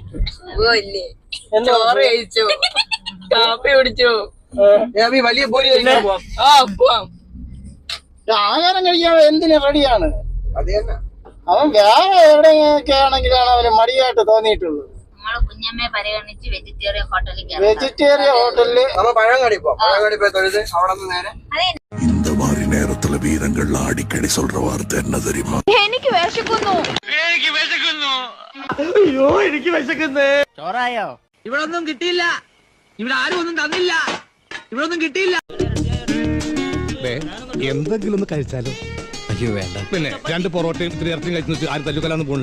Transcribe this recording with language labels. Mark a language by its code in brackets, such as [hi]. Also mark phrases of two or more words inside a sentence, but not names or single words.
[ml] ആഹാരം കഴിക്കാൻ എന്തിനു റെഡിയാണ്. അവൻ വേറെ എവിടെയൊക്കെ ആണെങ്കിലാണ് അവന് മടിയായിട്ട് തോന്നിയിട്ടുള്ളത്. വെജിറ്റേറിയൻ ഹോട്ടലില് [ta] இந்த மாதிரி நேரத்துல வீரங்கள் அடிக்கடி சொல்ற வார்த்தை என்ன தெரியுமா? [ml] എനിക്ക് വിശക്കുന്നു. അയ്യോ എനിക്ക് വിശക്കുന്നേ. ചോറായോ? ഇവിടെ ഒന്നും കിട്ടിയില്ല, ഇവിടെ ആരും ഒന്നും തന്നില്ല, ഇവിടെ ഒന്നും കിട്ടിയില്ല. എന്തെങ്കിലും ഒന്ന് കഴിച്ചാലോ? അയ്യോ വേണ്ട. പിന്നെ 2 പൊറോട്ടയും 3 ഇറച്ചിയും കഴിച്ചു ആരും തല്ലുകൊല്ലാന്ന് പോണില്ല.